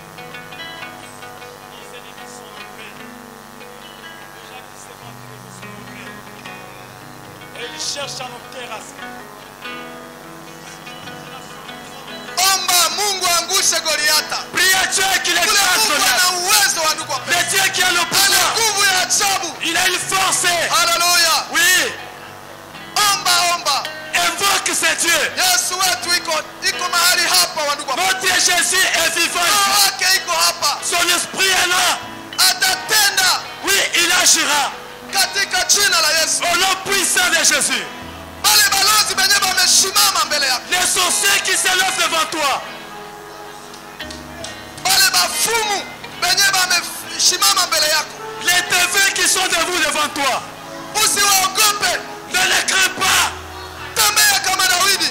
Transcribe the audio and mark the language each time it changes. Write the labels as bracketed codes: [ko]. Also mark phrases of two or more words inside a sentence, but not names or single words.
[fr] Nos ennemis sont nombreux. Les gens qui se battent contre nous sont nombreux. Et ils cherchent à nous terrasser. [sw] omba Mungu angushe Goliath. [fr] Prie à Dieu qu'il [sw] Ule [fr] écrase [sw] Mungu [fr] Goliath. [sw] ana uwezo wa ndugu wapendwa. [fr] Le Dieu qui a le [sw] Ana [fr] pouvoir. [sw] nguvu ya ajabu. [fr] Il a une force. [sw] Haleluya. [fr] Oui. [sw] Omba. [fr] Invoque ce Dieu. [sw] Yesu wetu iko mahali hapa wa ndugu wapendwa. [fr] Notre Jésus est vivant. [sw] Roho wake iko hapa. [fr] Son esprit est là. [sw] Atatenda [fr] Oui, il agira. [sw] katika jina la Yesu. [fr] Au nom puissant de Jésus. [sw] Wale balozi benye wamesimama mbele yako. [fr] Les sorciers qui se lèvent devant toi. [sw] Wale bafumu benye wamesimama mbele yako. [fr] Les défunts qui sont debout devant toi. [sw] Usiwaogope. [fr] Ne les crains pas. [sw] Tembea kama Daudi.